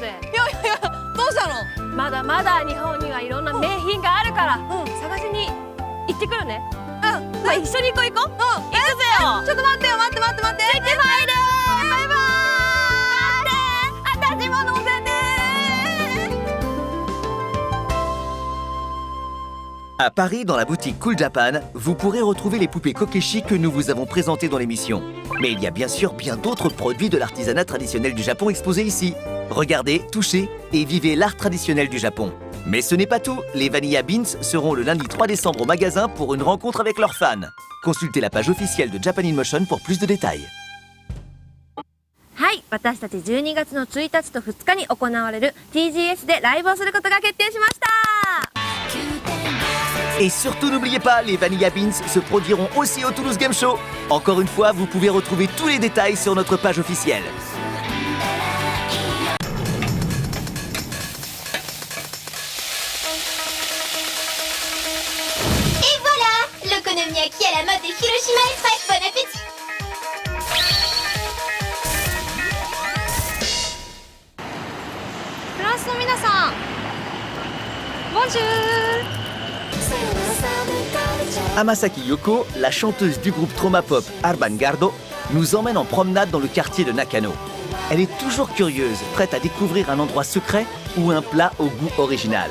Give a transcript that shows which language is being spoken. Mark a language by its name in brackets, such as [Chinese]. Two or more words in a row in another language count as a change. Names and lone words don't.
[Japanese] いやどうしたの？まだまだ日本にはいろんな名品があるから、探しに行ってくるね。まあ一緒に行こう。行くぜよ。ちょっと待ってよ、待って。行ってまいる。バイバーイ。私も乗せて。 [French] À Paris, dans la boutique Cool Japan, vous pourrez retrouver les poupées Kokeshi que nous vous avons présentées dans l'émission. Mais il y a bien sûr bien d'autres produits de l'artisanat traditionnel du Japon exposés ici. Regardez, touchez et vivez l'art traditionnel du Japon. Mais ce n'est pas tout, les Vanilla Beans seront le lundi 3 décembre au magasin pour une rencontre avec leurs fans. Consultez la page officielle de Japan in Motion pour plus de détails. [Japanese] はい、私たち12月の1日と2日に行われる TGS でライブをすることが決定しました。 [French] Et surtout n'oubliez pas, les Vanilla Beans se produiront aussi au Toulouse Game Show. Encore une fois, vous pouvez retrouver tous les détails sur notre page officielle. Et voilà, l'okonomiyaki à la mode des Hiroshima est prêt. Bon appétit. [Japanese] France の皆さん、Bonjour. [French] Hamasaki Yoko, la chanteuse du groupe Trauma Pop Urban Gardo, nous emmène en promenade dans le quartier de Nakano. Elle est toujours curieuse, prête à découvrir un endroit secret ou un plat au goût original.